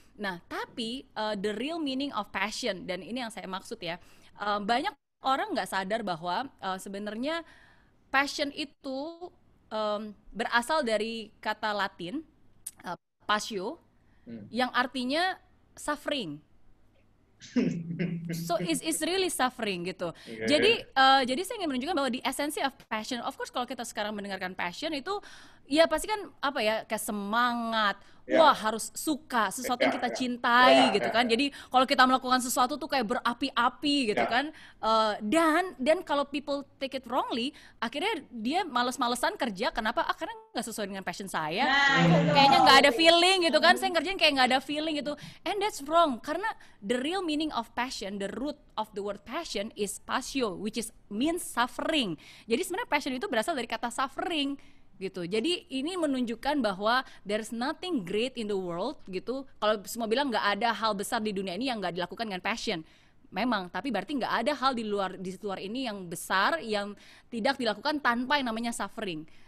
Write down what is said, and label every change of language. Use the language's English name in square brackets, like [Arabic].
[Indonesian] Nah, tapi [English] the real meaning of passion, [Indonesian] dan ini yang saya maksud ya, banyak orang nggak sadar bahwa sebenarnya passion itu berasal dari kata Latin passio, yang artinya suffering. [English] So it's really suffering [Indonesian] gitu. Jadi saya ingin menunjukkan bahwa [English] the essence of passion, of course [Indonesian] kalau kita sekarang mendengarkan passion itu ya pasti kan kayak semangat, wah harus suka sesuatu yang kita cintai gitu kan. Jadi kalau kita melakukan sesuatu tuh kayak berapi-api gitu kan. Dan kalau [English] people take it wrongly, [Indonesian] akhirnya dia males-malesan kerja. Kenapa? Karena nggak sesuai dengan passion saya. Kayaknya nggak ada feeling gitu kan. Saya ngerjain kayak nggak ada feeling gitu. [English] And that's wrong, [Indonesian] karena [English] the real meaning of passion, the root of the word passion is passio, which means suffering. [Indonesian] Jadi sebenarnya passion itu berasal dari kata suffering gitu. Jadi ini menunjukkan bahwa [English] there's nothing great in the world [Indonesian] gitu. Kalau semua bilang nggak ada hal besar di dunia ini yang nggak dilakukan dengan passion, memang, tapi berarti nggak ada hal di luar ini yang besar yang tidak dilakukan tanpa yang namanya suffering.